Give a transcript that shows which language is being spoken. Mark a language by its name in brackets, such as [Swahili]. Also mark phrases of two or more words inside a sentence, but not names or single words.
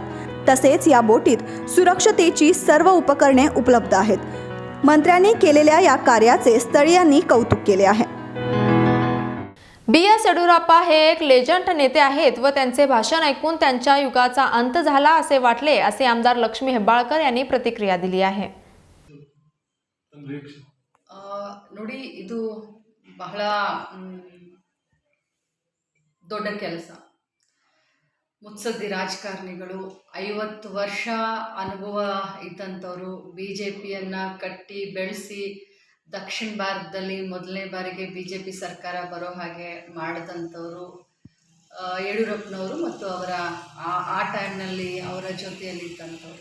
[Marathi] तसेच या बोटीत सुरक्षतेची सर्व उपकरणे उपलब्ध आहेत. मंत्र्यांनी केलेल्या या कार्याचे स्थळीयांनी कौतुक केले आहे. BS येडियुराप्पा हे एक लेजंड नेते आहेत व त्यांचे भाषण ऐकून त्यांच्या युगाचा अंत झाला असे वाटले, असे आमदार लक्ष्मी हेब्बाळकर यांनी प्रतिक्रिया दिली आहे. [Kannada] ನೋಡಿ, ಇದು ಬಹಳ ದೊಡ್ಡ ಕೆಲಸ. ಮುತ್ಸದ್ದಿ ರಾಜಕಾರಣಿಗಳು 50 ವರ್ಷ ಅನುಭವ ಇದ್ದಂಥವರು, BJPಯನ್ನು ಕಟ್ಟಿ ಬೆಳೆಸಿ ದಕ್ಷಿಣ ಭಾರತದಲ್ಲಿ ಮೊದಲನೇ ಬಾರಿಗೆ BJP ಸರ್ಕಾರ ಬರೋ ಹಾಗೆ ಮಾಡಿದಂಥವರು ಯಡಿಯೂರಪ್ಪನವರು ಮತ್ತು ಅವರ ಆ ಟೈಮ್ನಲ್ಲಿ ಅವರ ಜೊತೆಯಲ್ಲಿದ್ದಂಥವ್ರು.